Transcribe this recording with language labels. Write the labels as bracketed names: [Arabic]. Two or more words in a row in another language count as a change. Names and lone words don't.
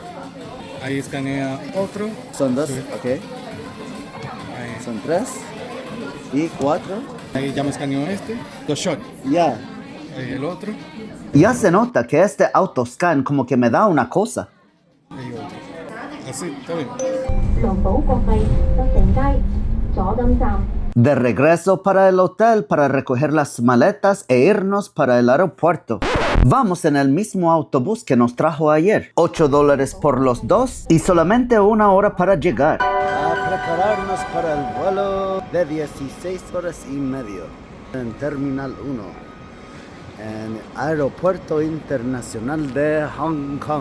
[Spanish] Ahí escanea otro. Son dos, Sí. ok. Ahí, Son 3 y 4. ahí ya me escaneó este. Dos shots. Ya. Ahí el otro. ya se nota que este autoscan como que me da una cosa. Ahí otro. Así, está bien. [Cantonese] 龍寶國際德成街左金站。 [Spanish] De regreso para el hotel para recoger las maletas e irnos para el aeropuerto. Vamos en el mismo autobús que nos trajo ayer. $8 por los dos y solamente 1 hora para llegar. A prepararnos para el vuelo de 16 horas y medio en Terminal 1, en el Aeropuerto Internacional de Hong Kong.